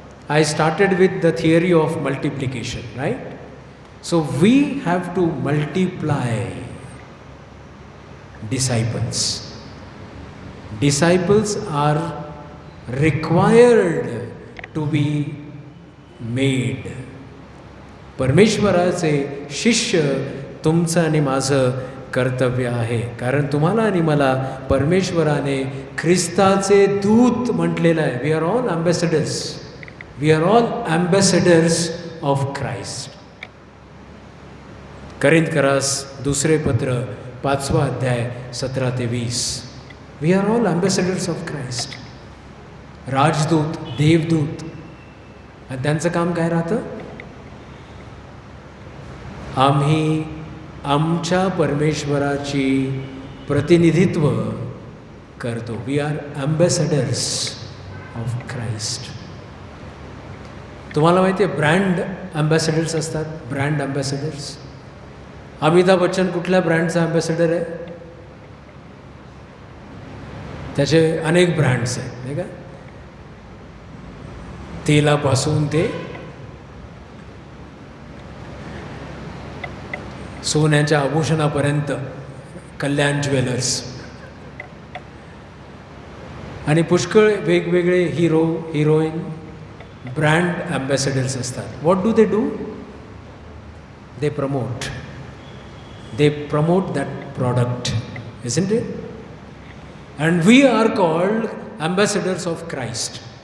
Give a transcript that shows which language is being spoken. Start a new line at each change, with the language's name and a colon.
English: I started with the theory of multiplication, right? So we have to multiply disciples. Disciples are required to be made.
Marathi: परमेश्वराचे शिष्य तुमचं आणि माझं कर्तव्य आहे. कारण तुम्हाला आणि मला परमेश्वराने ख्रिस्ताचे दूत म्हटलेलं आहे.
English: We are all ambassadors. We are all ambassadors of Christ.
Marathi: करिंथकरास दुसरे पत्र 5वा अध्याय 17 ते 20.
English: We are all ambassadors of Christ.
Marathi: राजदूत, देवदूत. आणि त्यांचं काम काय राहतं? आम्ही आमच्या परमेश्वराची प्रतिनिधित्व करतो.
English: We are ambassadors of Christ.
Marathi: तुम्हाला माहिती आहे ब्रँड ॲम्बॅसेडर्स असतात. ब्रँड ॲम्बॅसेडर्स. अमिताभ बच्चन कुठल्या ब्रँडचा ॲम्बॅसेडर आहे? त्याचे अनेक ब्रँड्स आहेत नाही का? तेलापासून ते सोन्याच्या आभूषणापर्यंत कल्याण ज्वेलर्स आणि पुष्कळ वेगवेगळे हिरो, हिरोईन ब्रँड ॲम्बॅसेडर्स असतात.
English: What do they do? They promote. They promote that product, isn't it? And we are called ambassadors of Christ.